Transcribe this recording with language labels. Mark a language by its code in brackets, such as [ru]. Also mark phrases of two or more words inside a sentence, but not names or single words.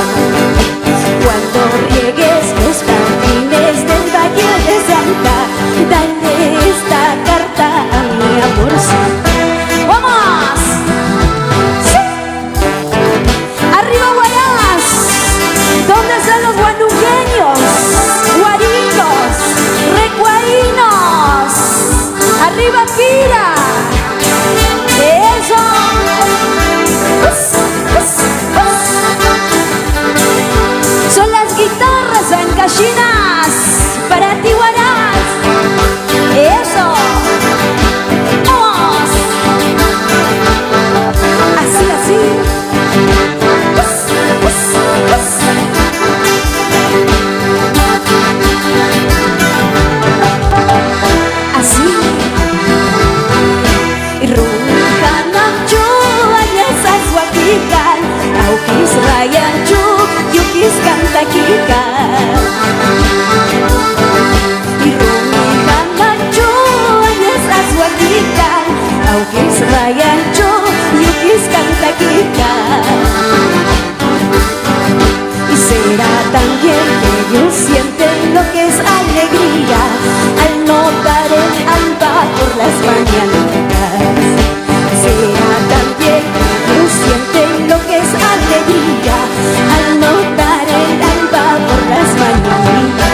[es] Cuando riegues los jardines del Valle de Santa, dale esta carta a mi amor santo. ¡Vamos! ¡Sí! ¡Arriba Huaraz! ¿Dónde están los guanuqueños? Guarinos, recuarinos. ¡Arriba Pira! ¡Eso! Son las guitarras ancashinas para ti, Huaraz. ¡Eso! ¡Vamos! Así, así. Así. [qu] Ruhanacho ayasas wakikan, aukis rayanchu yukis kantakikan. Ruhanacho ayasas wakikan, aukis rayanchu yukis kantakikan. [es] Y será también que ellos sienten lo que es alegría al notar el alba por las mañanitas. Será también que ellos sienten lo que es alegría al notar el alba por las mañanitas.